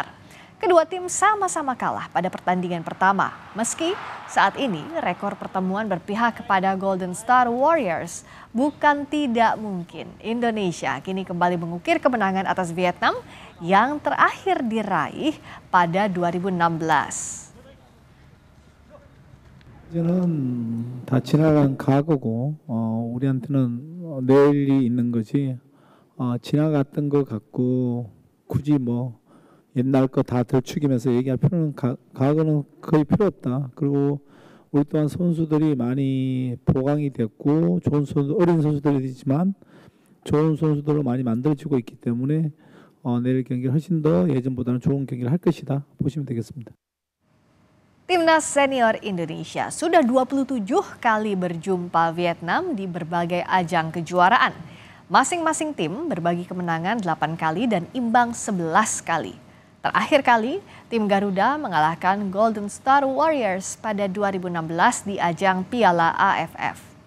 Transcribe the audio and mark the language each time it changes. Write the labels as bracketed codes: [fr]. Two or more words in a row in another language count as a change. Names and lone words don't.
[id] Kedua tim sama-sama kalah pada pertandingan pertama. Meski saat ini rekor pertemuan berpihak kepada Golden Star Warriors, bukan tidak mungkin Indonesia kini kembali mengukir kemenangan atas Vietnam yang terakhir diraih pada 2016. [ko] 이제는 다 지나간 과거고 우리한테는 내일이 있는 거지 지나갔던 것 같고 굳이 옛날 거 다 들추기면서 얘기할 필요는 과거는 거의 필요 없다. 그리고 우리 또한 선수들이 많이 보강이 됐고 좋은 선수, 어린 선수들이지만 좋은 선수들로 많이 만들어지고 있기 때문에 내일 경기를 훨씬 더 예전보다는 좋은 경기를 할 것이다 보시면 되겠습니다. [id] Timnas senior Indonesia sudah 27 kali berjumpa Vietnam di berbagai ajang kejuaraan. Masing-masing tim berbagi kemenangan 8 kali dan imbang 11 kali. Terakhir kali, tim Garuda mengalahkan Golden Star Warriors pada 2016 di ajang Piala AFF.